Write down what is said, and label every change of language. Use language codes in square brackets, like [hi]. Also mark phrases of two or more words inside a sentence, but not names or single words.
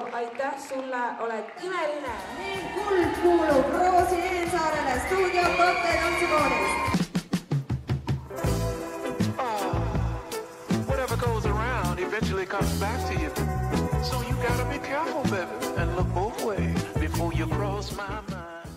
[et] Aitäh sulle, oled imeline. Meil kuld kuulub Roosi Einsaarele stuudio Kotte tantsukoolist. [en] Whatever goes around eventually comes back to you. So you gotta be careful, baby, and look both ways before you cross my mind.